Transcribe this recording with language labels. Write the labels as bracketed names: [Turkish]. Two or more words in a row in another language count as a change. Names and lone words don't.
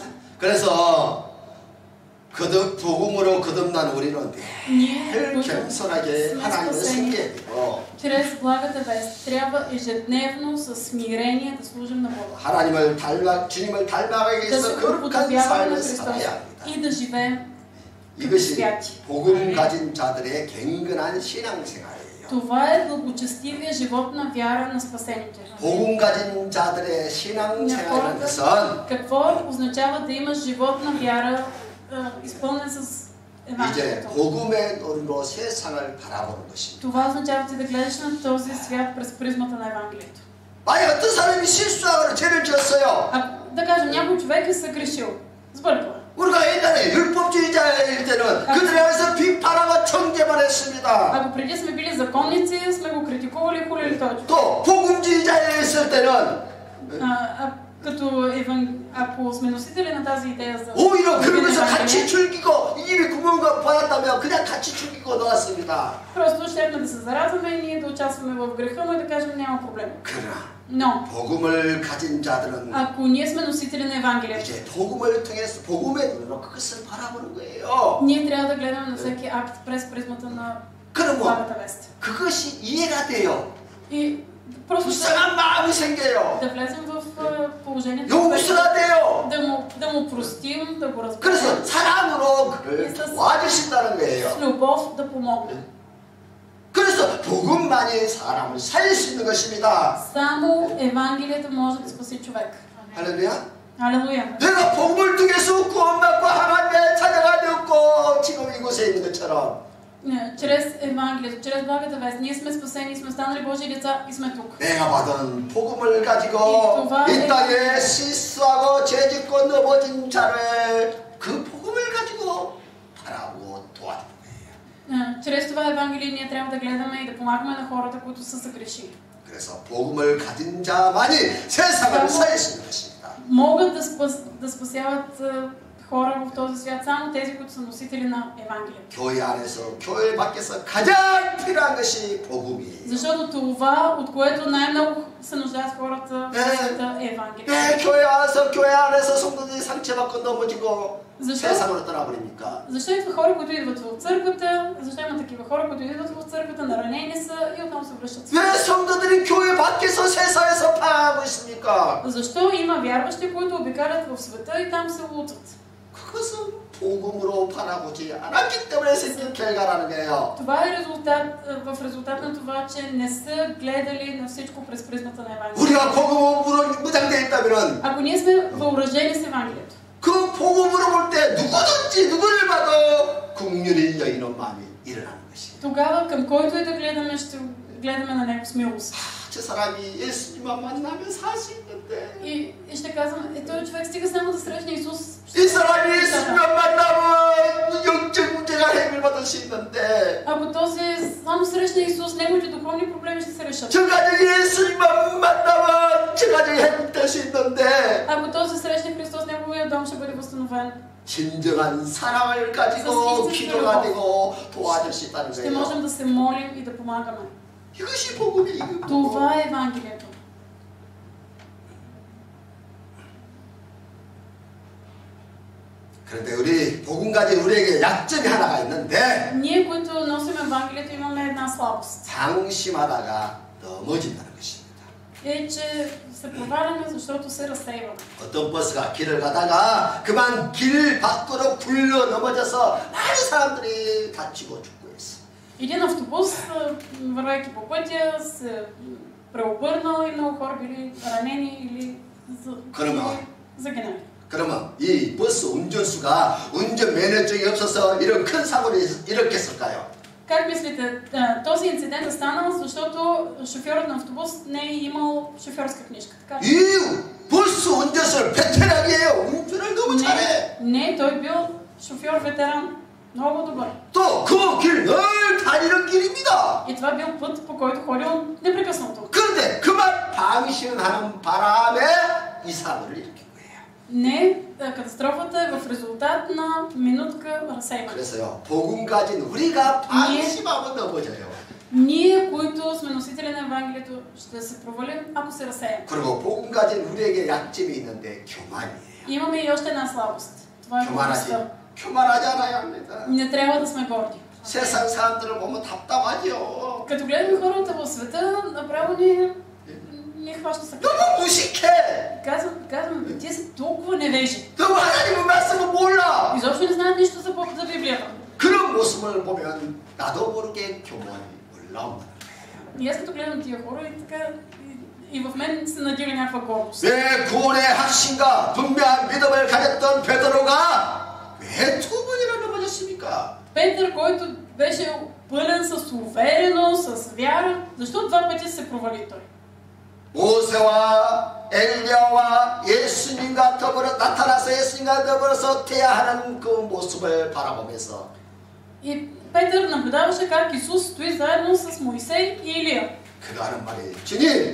[Korean] 그래서 복음으로 거듭난 우리는 [Bulgarian] Ние, [Korean] 늘 [Bulgarian] които [Korean] 겸손하게 [Bulgarian] сме [Korean] 하나님을 [Bulgarian] спасени [Korean] 섬겨야 되고 [Bulgarian] чрез благата вест, трябва ежедневно с смирение да служим на Бога. [Korean] 주님을 닮아가기 [Bulgarian] Да се [Korean] 위해서 거룩한 [Bulgarian] уподобяваме на [Korean] 삶을 [Bulgarian] Христос [Korean] 살아야 합니다. [Bulgarian] и да живеем [Korean] 이것이 [Bulgarian] святи. [Korean] 복음 가진 자들의 경건한 신앙생활이에요. [Bulgarian] Това е благочестивия живот на вяра на спасените. [Korean] 복음 가진 자들의 신앙생활이라는 것은 [Bulgarian] Какво означава да имаш живот на вяра, изпълнен с [Korean] 이제 [Bulgarian] Евангелието? [Korean] 복음의 눈으로 세상을 바라보는 것입니다. [Bulgarian] Това означава ти да гледаш на този свят през призмата на Евангелието. [Korean] 만약 어떤 사람이 실수하거나 죄를 지었어요. [Bulgarian] Ако, да кажем, някой човек е съгрешил, сбърква. [Korean] 우리가 옛날에 율법주의자일 때는 그들에 대해서 비판하고 정죄만 했습니다. [Bulgarian] Ако преди сме били законници, сме го критикували и хулили този човек. [Korean] 또 복음주의자였을 때는 [Bulgarian] Ако сме носители на тази идея за [Korean] 오히려 그러면서 [Bulgarian] Евангелие, [Korean] 같이 즐기고 입이 구멍을 받았다면 그냥 같이 즐기고 나왔습니다. [Bulgarian] просто щехме да се зарадваме и ние да участваме в греха му и да кажем няма проблем. [Korean] 그러나 [Bulgarian] Но [Korean] 복음을 가진 자들은 [Bulgarian] ако ние сме носители на Евангелието, [Korean] 이제 복음을 통해서 복음의 눈으로 그것을 바라보는 거예요. [Bulgarian] ние трябва да гледаме на всеки акт през призмата на [Korean] 그러면 [Bulgarian] благата вест. [Korean] 그것이 이해가 돼요. [Bulgarian] И просто [Korean] 불쌍한 마음이 생겨요. [Bulgarian] да влезем в положението, [Korean] 용서가 돼요. [Bulgarian] да му простим, да го разберем, [Korean] 그래서 사랑으로 그를 도와주신다는 거예요. [Bulgarian] с любов да помогнем. [Korean] 그래서 복음만이 사람을 살릴 수 있는 것입니다. [Bulgarian] Само Евангелието може да спаси човек. [Korean] 할렐루야. [Bulgarian] Алелуя. [Korean] 내가 복음을 통해서 구원받고 하나님의 자녀가 되었고 지금 이곳에 있는 것처럼 [Bulgarian] Чрез Евангелието, чрез благата вест, ние сме спасени, сме станали Божии деца и сме тук. [Korean] 내가 받은 복음을 가지고 이 땅에 실수하고 죄짓고 넘어진 자를 그 복음을 가지고 바라보고 도와주는 거예요. [Bulgarian] Чрез това Евангелие ние трябва да гледаме и да помагаме на хората, които са съгрешили. [Korean] 그래서 복음을 가진 자만이 세상을 살릴 수 있는 것입니다. [Bulgarian] Могат да спасяват хора в този свят само тези, които са носители на Евангелието. [Korean] 교회 안에서, 교회 밖에서 가장 필요한 것이 복음이에요. [Bulgarian] Защото това, от което най-много се нуждаят хората в света, е Евангелието. [Korean] 왜 교회 안에서 성도들이 상처받고 넘어지고 세상으로 떠나버립니까? [Bulgarian] Защо идва хора, които идват в църквата? Защо има такива хора, които идват в църквата, наранени са и отново се връщат? [Korean] 왜 성도들이 교회 밖에서 세상에서 파하고 있습니까? [Bulgarian] Защо има вярващи, които обикалят в света и там се лутат? [Korean] 그것은 복음으로 바라보지 않았기 때문에 생긴 결과라는 거예요. [Bulgarian] Това е в резултат на това, че не са гледали на всичко през призмата на Евангелието. [Korean] 우리가 복음으로 무장되어 있다면 [Bulgarian] Ако ние сме въоръжени с Евангелието, [Korean] 그 복음으로 볼 때 누구든지 누구를 봐도 긍휼히 여기는 마음이 일어나는 것이에요. [Bulgarian] тогава към който и да гледаме, ще гледаме на него с милост. [Korean] 저 사람이 예수님만 만나면 살 수 있는데 [Bulgarian] И ще казвам, този човек стига само да срещне Исус. [Korean] 이 사람이 예수님만 만나면 영적 문제가 해결받을 수 있는데 [Bulgarian] Ако този само срещне Исус, неговите духовни проблеми ще се решат. [Korean] 저 가정이 예수님만 만나면 저 가정이 회복될 수 있는데 [Bulgarian] Ако този срещне Христос, неговия дом ще бъде възстановен. [Korean] 진정한 사랑을 가지고 기도가 되고 도와줄 수 있다는 [Bulgarian] Ще [Korean] 거예요. [Bulgarian] можем да се молим и да помагаме. [Korean] 이것이 복음이에요. [Bulgarian] Това е Евангелието. [Korean] 그런데 우리 복음 가진 우리에게 약점이 하나가 있는데 [Bulgarian] Ние, които носим Евангелието, имаме една слабост. [Korean] 방심하다가 넘어진다는 것입니다. [Bulgarian] е, че се проваляме, защото се разсейваме. [Korean] 어떤 버스가 길을 가다가 그만 길 밖으로 굴러 넘어져서 많은 사람들이 다치고 죽고 있어. [Bulgarian] Един автобус, вървейки по пътя, се преобърнал и много хора били ранени или загинали. [Korean] 그러면 이 버스 운전수가 운전 면허증이 없어서 이런 큰 사고를 일으켰을까요? [Bulgarian] Как мислите, този инцидент е станал, защото шофьорът на автобус не е имал шофьорска книжка? Така? [Korean] 이 버스 운전수는 베테랑이에요. 운전을 너무 잘해. [Bulgarian] Не, той бил шофьор ветеран. Много добър. [Korean] 또 그 길 늘 다니는 길입니다. [Bulgarian] И това бил път, по който ходил непрекъснато. [Korean] 그런데 그만 방심하는 바람에 이 사고를 일으킨 거예요. [Bulgarian] Не, катастрофата е в резултат на минутка разсейване. [Korean] 그래서요, 복음 가진 우리가 방심하고 넘어져요. [Bulgarian] Ние, които сме носители на Евангелието, ще се провалим, ако се разсеем. [Korean] 그리고 복음 가진 우리에게 약점이 있는데 교만이에요. [Bulgarian] Имаме и още една слабост. Това е гордостта. [Korean] 교만하지 않아야 합니다. [Bulgarian] Не трябва да сме горди. [Korean] 세상 사람들을 보면 답답하죠. [Bulgarian] Като гледаме хората в света, направо ни хваща съкър. [Korean] 너무 무식해. [Bulgarian] Казвам, те са толкова невежи. [Korean] 너무 하나님의 말씀을 몰라. [Bulgarian] Изобщо не знаят нищо за Библията. [Korean] 그런 모습을 보면 나도 모르게 교만이 올라온다. [Bulgarian] И аз като гледам тия хора и така, и в мен се надига някаква гордост. [Korean] 내 구원의 확신과 분명한 믿음을 가졌던 베드로가 왜 두 번이나 넘어졌습니까? [Bulgarian] Петър, който беше пълен с увереност, с вяра, защо два пъти се провали той? [Korean] 모세와 엘리야와 예수님과 더불어 나타나서 예수님과 더불어서 대화하는 그 모습을 바라보면서 [Bulgarian] И Петър наблюдаваше как Исус стои заедно с Моисей и Илия. [Korean] 그가 하는 말이 주님,